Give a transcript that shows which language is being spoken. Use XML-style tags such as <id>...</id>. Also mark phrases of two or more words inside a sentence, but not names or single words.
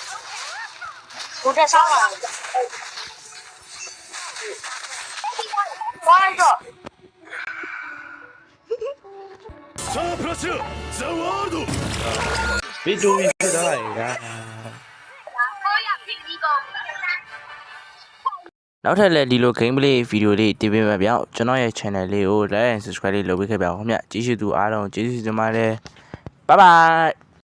<en>Okay.</en> <my>ကိုတက်ဆောင်ပါဘာလဲတော့ ဗီဒီယိုဖြစ်သွားတယ်ကွာ ကိုရဖြစ်ပြီးကုန် နောက်ထပ်လည်းဒီလို gameplay ဗီဒီယိုလေးတင်ပေးမှာဗျ။ကျွန်တော်ရဲ့ channel လေးကို</my> <en>like and subscribe</en> <my>လေးလုပ်ပေးခဲ့ပါဦးခင်ဗျ။ကြည့်ရှုသူအားလုံးကျေးဇူးတင်ပါတယ်။</my> <en>Bye bye</en>